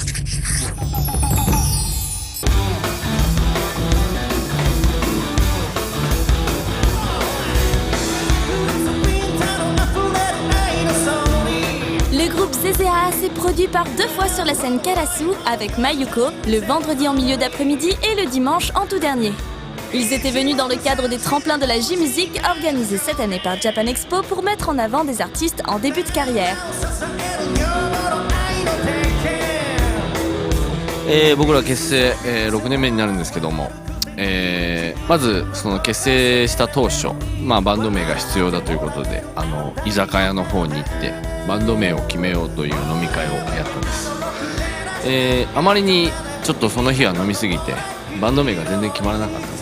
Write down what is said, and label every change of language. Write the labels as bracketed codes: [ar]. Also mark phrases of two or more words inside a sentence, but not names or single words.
[fr] Le groupe ZZA s'est produit par 2 fois sur la scène Karasu avec Mayuko, le vendredi en milieu d'après-midi et le dimanche en tout dernier. Ils étaient venus dans le cadre des tremplins de la J-Music organisés cette année par Japan Expo pour mettre en avant des artistes en début de carrière. [ja] 僕ら結成、6年目になるんですけども、まずその結成した当初、バンド名が必要だということで居酒屋の方に行ってバンド名を決めようという飲み会をやったんです、あまりにちょっとその日は飲みすぎてバンド名が全然決まらなかったんです。